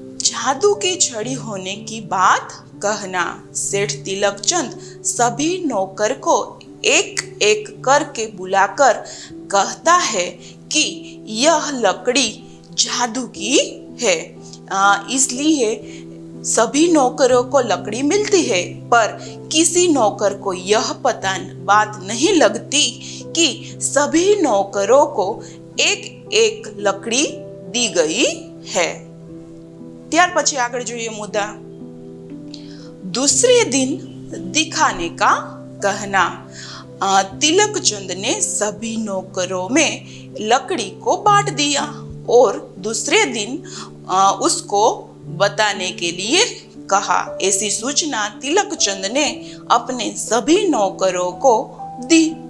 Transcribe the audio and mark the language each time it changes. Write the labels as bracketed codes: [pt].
[hi] जादू की छड़ी होने की बात कहना। सेठ तिलकचंद सभी नौकर को एक एक करके बुलाकर कहता है कि यह लकड़ी जादू की है, इसलिए सभी नौकरों को लकड़ी मिलती है, पर किसी नौकर को यह बात नहीं लगती कि सभी नौकरों को एक एक लकड़ी दी गई है। [gu] ત્યાર પછી આગળ જોઈએ મુદ્દા, [hi] दूसरे दिन दिखाने का कहना। तिलकचंद ने सभी नौकरों में लकड़ी को बांट दिया और दूसरे दिन उसको बताने के लिए कहा। ऐसी सूचना तिलकचंद ने अपने सभी नौकरों को दी।